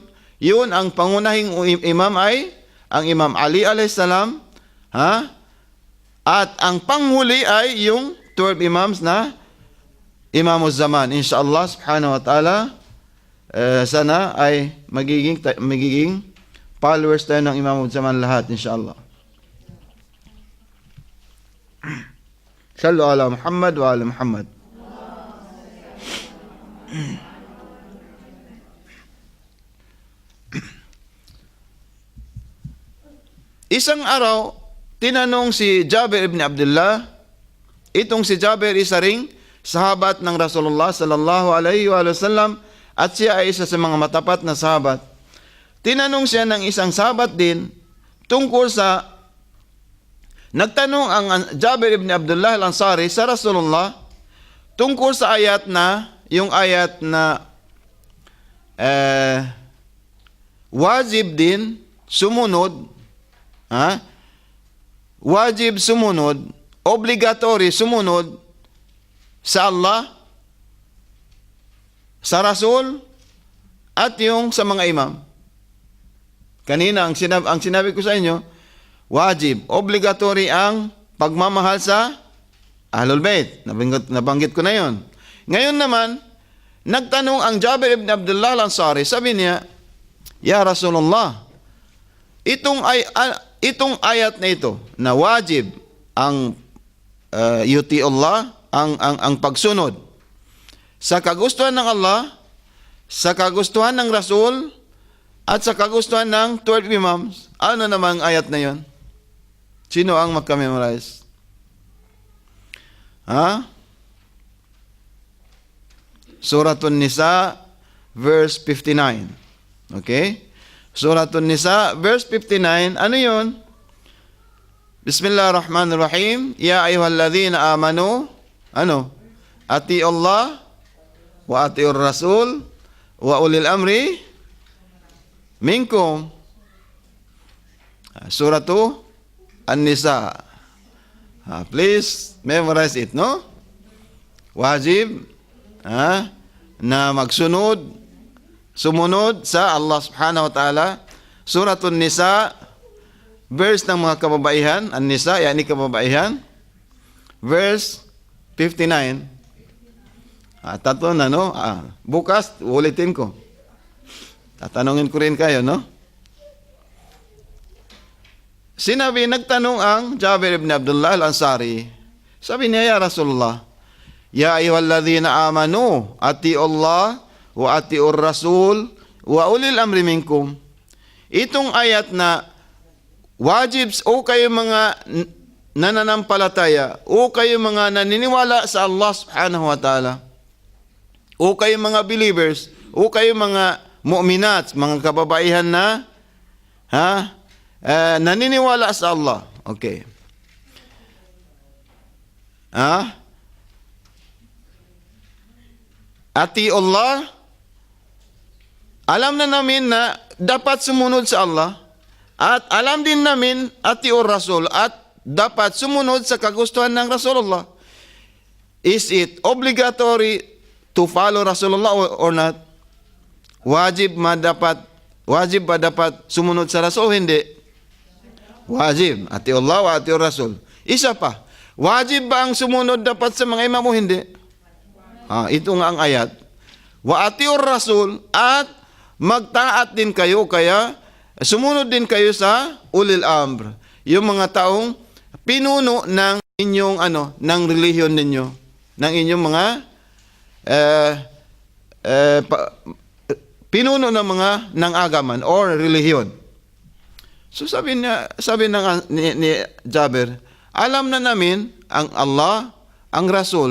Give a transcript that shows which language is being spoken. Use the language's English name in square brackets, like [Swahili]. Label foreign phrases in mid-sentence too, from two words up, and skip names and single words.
[Filipino] Yun ang pangunahing imam ay ang Imam Ali [Arabic] عليه السلام, [Filipino] at ang panghuli ay yung 12 imams na Imamuz Zaman. [Arabic] إن شاء الله سبحانه وتعالى, [Filipino] sana ay magiging followers tayo ng Imamuz Zaman lahat, inshallah. [Arabic] صلوا على محمد وعلى محمد. [Filipino] Isang araw, tinanong si Jabir ibn Abdullah, itong si Jabir isa ring sahabat ng Rasulullah [Arabic] صلى الله عليه وسلم, [Filipino] at siya ay isa sa mga matapat na sahabat. Tinanong siya ng isang sahabat din tungkol sa, nagtanong ang Jabir ibn Abdullah al-Ansari sa Rasulullah tungkol sa yung ayat na wajib din sumunod, wajib sumunod, obligatory sumunod sa Allah, sa Rasul, at yung sa mga imam. Kanina, ang sinabi ko sa inyo, wajib, obligatory ang pagmamahal sa Ahlul Bayt. Nabanggit ko na yon. Ngayon naman, nagtanong ang Jabir ibn Abdullah al-Ansari, sabi niya, [Arabic] يا رسول الله, [Filipino] itong ayat na ito, na wajib ang [Arabic] يطيع الله, [Filipino] ang pagsunod sa kagustuhan ng Allah, sa kagustuhan ng Rasul, at sa kagustuhan ng 12 imams. Ano namang ayat na yon? Sino ang magka-memorize? [English] Suratun Nisa, verse 59. Okay? [Filipino] Suratun Nisa, verse 59. Ano yon? [Arabic] بسم الله الرحمن الرحيم. يا أيها الذين آمنوا أطيعوا الله وأطيعوا الرسول وأولي الأمر منكم. Suratu An-Nisa. [English] Please memorize it, no? [Filipino] Wajib na sumunod sa Allah [Arabic] سبحانه وتعالى. [Filipino] Suratul Nisa, verse ng mga kababaihan, An-Nisa, yani kababaihan, verse 59. Tatlo na, no? Bukas, ulitin ko. Tatanungin ko rin kayo, no? Nagtanong ang Jabir ibn Abdullah al-Ansari. Sabi niya, [Arabic] يا رسول الله، يا أيها الذين آمنوا أطيعوا الله وأطيعوا الرسول وأولي الأمر منكم. [Filipino] Itong ayat na wajib o kayo mga nananampalataya o kayo mga naniniwala sa Allah [Arabic] سبحانه وتعالى [Filipino] o kayo mga believers o kayo mga mu'minat, mga kababaihan na naniniwala sa Allah. Okay. [Arabic] أطيعوا الله, [Filipino] alam na namin na dapat sumunod sa Allah at alam din namin ati o Rasul at dapat sumunod sa kagustuhan ng Rasulullah. [English] Is it obligatory to follow Rasulullah or not? [Filipino] Wajib ba dapat sumunod sa Rasul o hindi? [Arabic] واجب. أطيعوا الله وأطيعوا الرسول. [Filipino] Isa pa. Wajib ba ang sumunod dapat sa mga imam o hindi? Ito nga ang ayat. [Arabic] وأطيعوا الرسول [Filipino] at magtaat din kayo, kaya sumunod din kayo sa [Arabic] أولي الأمر. [Filipino] Yung mga taong pinuno ng inyong ng relihiyon ninyo, ng inyong mga pinuno ng mga ng agaman or relihiyon. So sabi ni Jabir, alam na namin ang Allah, ang Rasul.